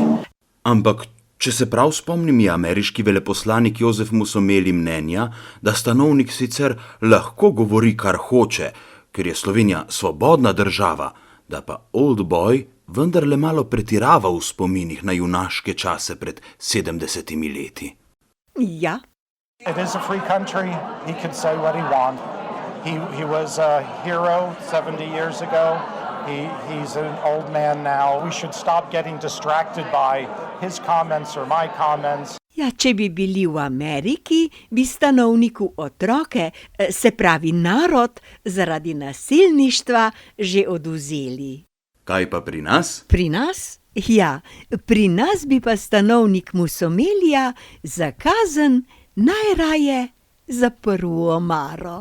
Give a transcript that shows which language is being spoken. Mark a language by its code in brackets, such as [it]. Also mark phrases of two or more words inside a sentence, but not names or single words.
[sl] Ampak, če se prav spomnim, je ameriški veleposlanik Jozef Musomeli mnenja, da Stanovnik sicer lahko govori, kar hoče, ker je Slovenija svobodna država, da pa [en] old boy [sl] vendarle malo pretirava v spominih na junaške čase pred 70 leti. Ja. [en] It is a free country. He can say what he wants. He was a hero 70 years ago. He's an old man now. We should stop getting distracted by his comments or my comments. [sl] Ja, če bi bili v Ameriki, bi stanovniku otroke, se pravi narod, zaradi nasilništva že odvzeli. Kaj pa pri nas? Pri nas? Ja, pri nas bi pa stanovnik Musomelija za kazen najraje zaprl v omaro.